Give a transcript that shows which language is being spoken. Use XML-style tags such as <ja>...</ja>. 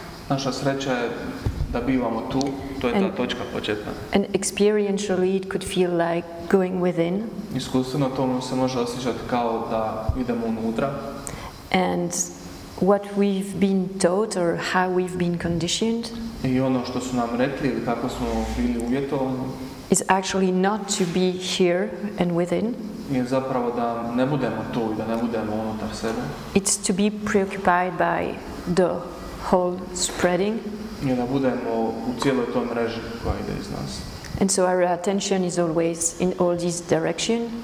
<hr>Naša sreća je da bivamo tu, to je ta točka početna.</hr> <en>And experientially it could feel like going within.</en> <hr>Iskustveno to se može osjećati kao da idemo unutra.</hr> <en>And what we've been taught or how we've been conditioned</en> <hr>I ono što su nam rekli ili kako smo bili uvjetovani</hr> <en>is actually not to be here and within.</en> <hr>Je zapravo da ne budemo tu i da ne budemo unutar sebe.</hr> <en>It's to be preoccupied by the whole spreading.</en> <hr>I da budemo u cijeloj toj mreži koja ide iz nas.</hr> <en>And so our attention is always in all these directions.</en>